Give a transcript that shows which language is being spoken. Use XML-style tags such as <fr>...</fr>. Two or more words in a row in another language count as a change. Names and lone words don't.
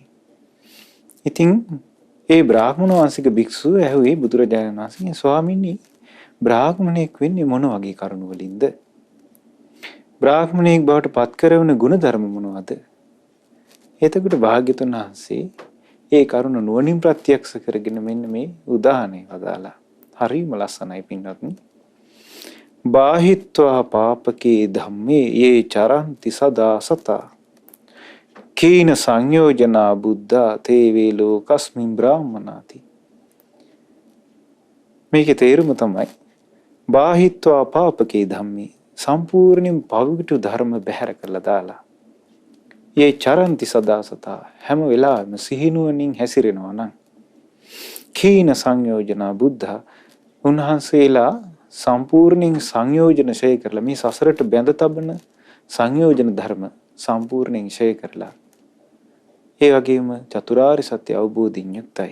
<si>ඉතින් ඒ බ්‍රාහ්මණ වංශික භික්ෂුව ඇහුවේ බුදුරජාණන් වහන්සේගෙන් ස්වාමීනි බ්‍රාහ්මණයෙක් වෙන්නේ මොන වගේ කරුණු වලින්ද? බ්‍රාහ්මණයෙක් බවට පත් කරවන ගුණධර්ම මොනවද? එතකොට භාග්‍යතුන් වහන්සේ ඒ කරුණ නුවණින් ප්‍රත්‍යක්ෂ කරගෙන මෙන්න මේ උදාහරණය වදාලා. හරිම ලස්සනයි පින්වත්නි.</si> <pi>බාහිත්වා පාපකේ ධම්මේ යේ චරන්ති සදා සතා කීන සංයෝජනා බුද්ධා තේ වේ ලෝකස්මින් බ්‍රාහ්මනාති.</pi> <si>මේකේ තේරුම තමයි</si> <pi>බාහිත්වා පාපකේ ධම්මේ</pi> <si>සම්පූර්ණයෙන් පවිතු ධර්ම බැහැර කරලා දාලා</si> <pi>යේ චරන්ති සදා සතා</pi> <si>හැම වෙලාවෙම සිහිනුවණින් හැසිරෙනවා නම්</si> <pi>කීන සංයෝජනා බුද්ධා</pi> <si>උන්වහන්සේලා සම්පූර්ණයෙන් සංයෝජන ශේ කරලා මේ සසරට බැඳ තබන සංයෝජන ධර්ම සම්පූර්ණයෙන් ශේ කරලා ඒ වගේම චතුරාර්ය සත්‍ය අවබෝධින් යුක්තයි.</si>